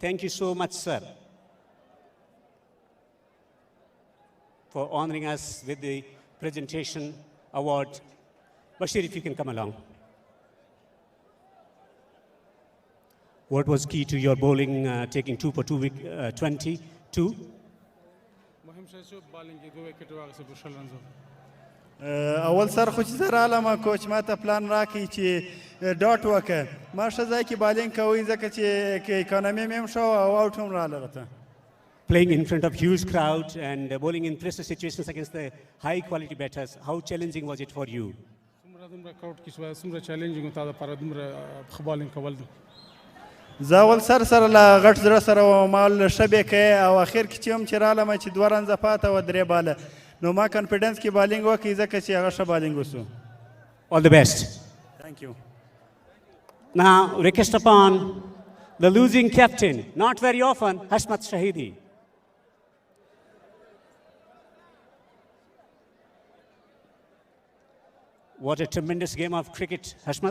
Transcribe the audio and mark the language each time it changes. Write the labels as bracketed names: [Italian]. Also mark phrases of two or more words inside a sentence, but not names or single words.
[English] Thank you so much, sir, for honoring us with the presentation award. Bashir, if you can come along. What was key to your bowling, taking 2 for 22? [Pashto] اول سر خو چې زه رالم کوچ ما ته پلان راکړي چې ډاټ وکړه ما ښه ځای کې بالینګ کوئ ځکه چې اکانومي مې هم ښه وه او آوټ هم راغله ته. [English] Playing in front of huge crowd and bowling in pressure situations against the high quality batters, how challenging was it for you? [Pashto] زه اول سر سره له غټ زړه سره وم ما له ښه بیکه او اخر کې چې هم چې رالم چې 2 رنزه پاته وه 3 باله نو ما کانفیډنس کې بالینګ وکړي ځکه چې هغه ښه بالینګ وسو. [English] All the best. Thank you. Now, request upon the losing captain, not very often, Hashmat Shahidi. What a tremendous game of cricket, Hashmat.